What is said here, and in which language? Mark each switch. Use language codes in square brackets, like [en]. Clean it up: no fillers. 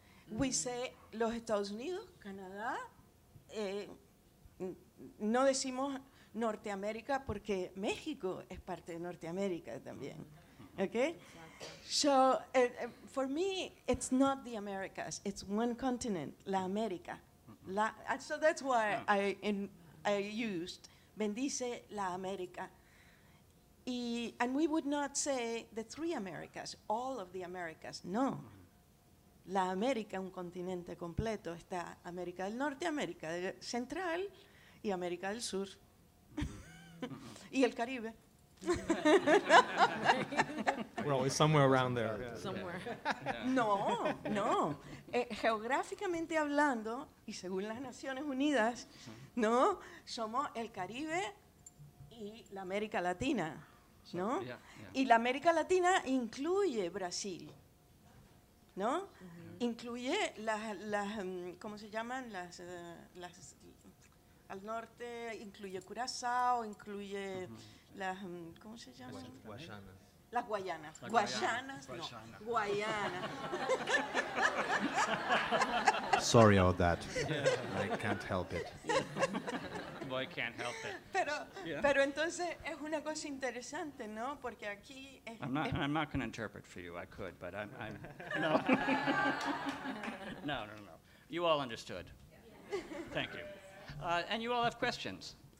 [es] We say los Estados Unidos, Canadá, no decimos Norteamérica porque México es parte de Norteamérica también. [en] Okay? So for me, it's not the Americas, it's one continent, La América. So that's why I used [es] bendice la América. [en] And we would not say the 3 Americas, all of the Americas, no. [es] La América, un continente completo, está América del Norte, América Central y América del Sur. Y el Caribe. [en] We're always somewhere around there. Somewhere. [es] No. Geográficamente hablando, y según las Naciones Unidas, no, somos el Caribe y la América Latina, ¿no? Y la América Latina incluye Brasil, ¿no? Incluye las ¿cómo se llaman? Las al norte incluye Curazao, incluye las, ¿cómo se llaman? Guayanas. Las Guayanas. Guayanas, no. Guayana. [en] Sorry about that. I can't help it. Boy can't help it. Pero entonces es una cosa interesante, ¿no? Porque aquí I'm not going to interpret for you. I could, but I'm no. No. You all understood. Thank you. And you all have questions.